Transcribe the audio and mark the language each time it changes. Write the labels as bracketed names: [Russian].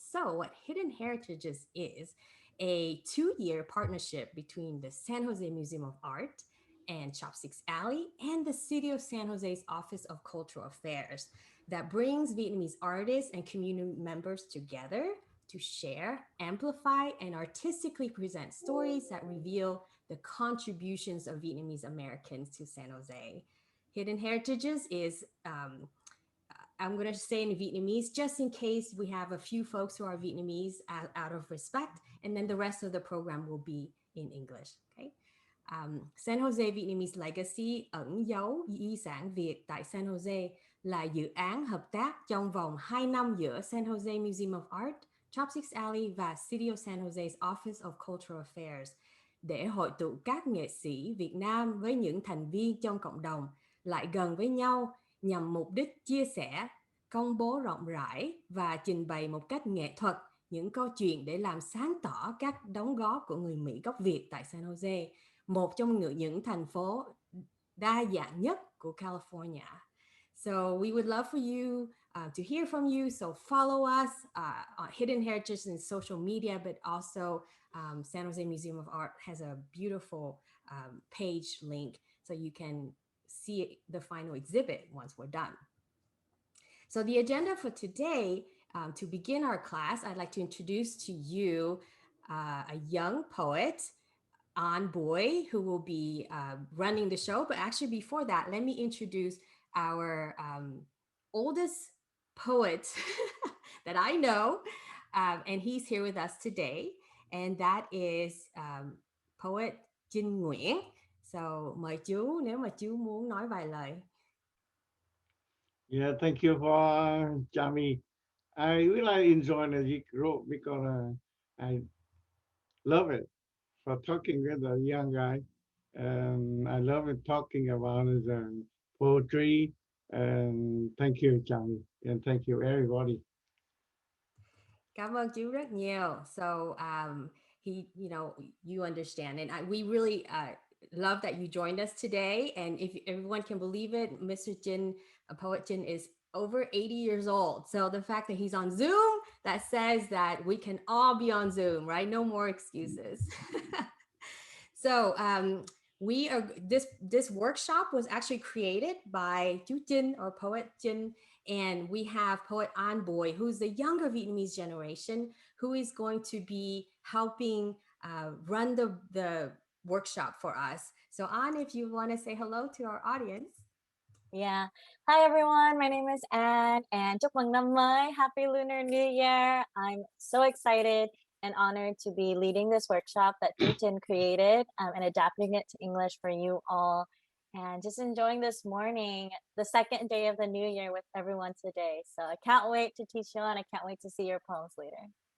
[English] So what Hidden Heritages is a 2-year partnership between the San Jose Museum of Art and Chopsticks Alley and the City of San Jose's Office of Cultural Affairs that brings Vietnamese artists and community members together to share, amplify, and artistically present stories that reveal the contributions of Vietnamese Americans to San Jose. Hidden Heritages is, I'm going to say in Vietnamese, just in case we have a few folks who are Vietnamese out of respect, and then the rest of the program will be in English. Okay. [Vietnamese] San Jose Vietnamese Legacy ẩn dấu di sản Việt tại San Jose là dự án hợp tác trong vòng 2 năm giữa San Jose Museum of Art, Chopsticks Alley và City of San Jose's Office of Cultural Affairs để hội tụ các nghệ sĩ Việt Nam với những thành viên trong cộng đồng lại gần với nhau nhằm mục đích chia sẻ, công bố rộng rãi và trình bày một cách nghệ thuật những câu chuyện để làm sáng tỏ các đóng góp của người Mỹ gốc Việt tại San Jose, một trong những thành phố đa dạng nhất của California. [English] So we would love for you to hear from you. So follow us on Hidden Heritage in social media, but also San Jose Museum of Art has a beautiful page link so you can see the final exhibit once we're done. So the agenda for today, to begin our class, I'd like to introduce to you a young poet, An Boy, who will be running the show. But actually before that, let me introduce our oldest poet that I know, and he's here with us today, and that is poet Chinh Nguyễn. [Vietnamese] So mời chú nếu mà chú muốn nói vài lời. [English] Yeah, thank you for Jami. I really enjoy the group because I love it for talking with a young guy. I love it talking about his poetry. And thank you, Jami, and thank you, everybody. [Vietnamese] Cảm ơn chú rất nhiều. [English] So he, you understand, and we really love that you joined us today. And if everyone can believe it, Mr. Jin, poet Jin, is over 80 years old. So the fact that he's on Zoom, that says that we can all be on Zoom, right? No more excuses. So we are this workshop was actually created by Chú Jin, or poet Jin, and we have poet An Boy, who's the younger Vietnamese generation, who is going to be helping run the workshop for us. So An, if you want to say hello to our audience. Yeah. Hi, everyone. My name is Anne, and [Vietnamese] chúc mừng năm mới. [English] Happy Lunar New Year. I'm so excited and honored to be leading this workshop that Jin created and adapting it to English for you all, and just enjoying this morning, the second day of the new year with everyone today. So I can't wait to teach you, and I can't wait to see your poems later.